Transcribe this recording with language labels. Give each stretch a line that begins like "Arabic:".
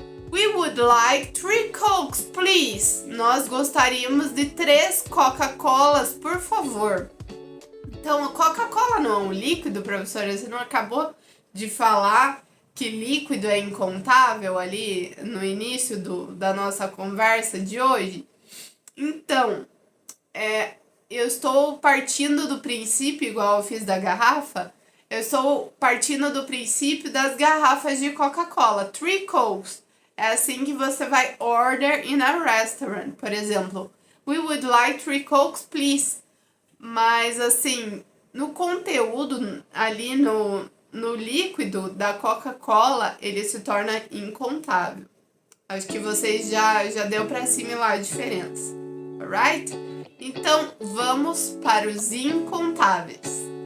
English: We would like 3 Cokes, please.
Portuguese: Nós gostaríamos de 3 Coca-Colas, por favor. Então, a Coca-Cola não é um líquido, professora? Você não acabou de falar que líquido é incontável ali no início da nossa conversa de hoje? Então, eu estou partindo do princípio, igual eu fiz da garrafa, eu estou partindo do princípio das garrafas de Coca-Cola.
English: 3 Cokes.
Portuguese: É assim que você vai
English: order in a restaurant.
Portuguese: Por exemplo,
English: we would like 3 Cokes, please.
Portuguese: Mas assim, no conteúdo, ali no líquido da Coca-Cola, ele se torna incontável. Acho que vocês já deu para assimilar a diferença. Alright? Então, vamos para os incontáveis.